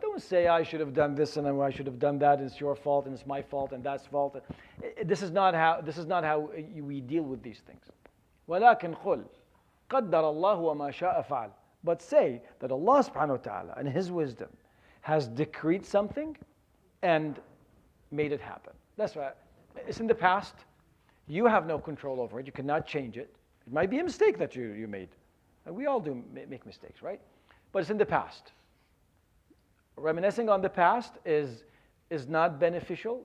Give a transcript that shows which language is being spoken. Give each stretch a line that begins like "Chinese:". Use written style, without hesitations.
English: Don't say I should have done this and I should have done that, and it's your fault and it's my fault and that's fault. This is not how we deal with these things.
Arabic: ولكن قل قدر الله وما شاء فعل.
English: But say that Allah subhanahu wa ta'ala in His wisdom has decreed something and made it happen. That's right. It's in the past. You have no control over it. You cannot change it. It might be a mistake that you made. We all do make mistakes, right? But it's in the past. Reminiscing on the past is not beneficial.